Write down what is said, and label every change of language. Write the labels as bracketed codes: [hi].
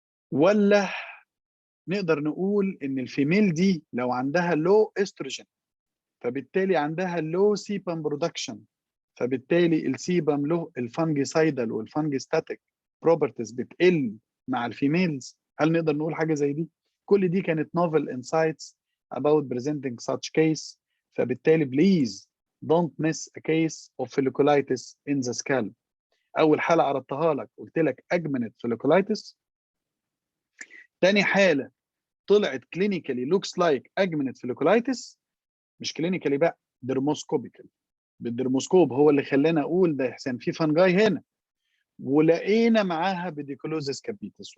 [ar] ولا نقدر نقول ان الفيميل دي لو عندها لو استروجين فبالتالي عندها لو سيبام برودكشن، فبالتالي السيبام له الفانجيسايدال والفانجيستاتيك بروبرتيز بتقل مع الفيميلز؟ هل نقدر نقول حاجه زي دي؟ كل دي كانت [en] novel insights about presenting such case. [ar] فبالتالي [en] please don't miss a case of folliculitis in the skull. [ar] اول حاله عرضتها لك قلت لك اجمنت folliculitis. تاني حاله طلعت كلينيكالي لوكس لايك اجمنت folliculitis، مش كلينيكالي بقى، درموسكوبيكال. بالدرموسكوب هو اللي خلانا اقول ده يا حسين في فنجاي هنا، ولقينا معاها بيديكولوزيس كابيتس.